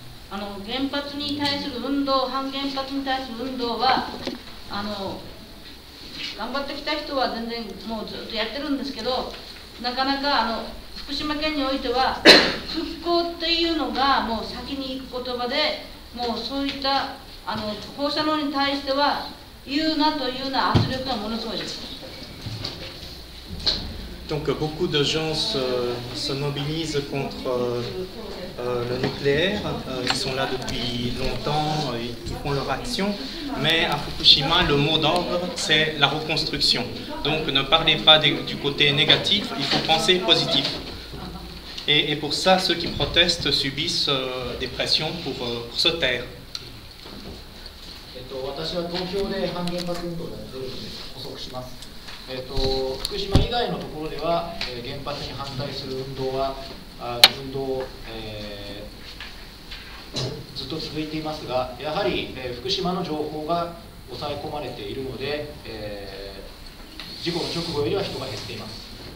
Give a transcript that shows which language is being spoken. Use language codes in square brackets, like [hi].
[ja] 原発に対する運動、反原発に対する運動は頑張ってきた人は全然もうずっとやってるんですけど、なかなか福島県においては復興っていうのがもう先に行く言葉で、もうそういった放射能に対しては言うなというような圧力がものすごいです。 [fr] Donc beaucoup de gens se mobilisent contre le nucléaire, ils sont là depuis longtemps, ils font leur action, mais à Fukushima, le mot d'ordre, c'est la reconstruction. Donc ne parlez pas du côté négatif, il faut penser positif. Et pour ça, ceux qui protestent subissent des pressions pour se taire. [ja] 私は東京で反原発運動を補足します。福島以外のところでは、原発に反対する運動を、ずっと続いていますが、やはり、福島の情報が抑え込まれているので、事故の直後よりは人が減っています。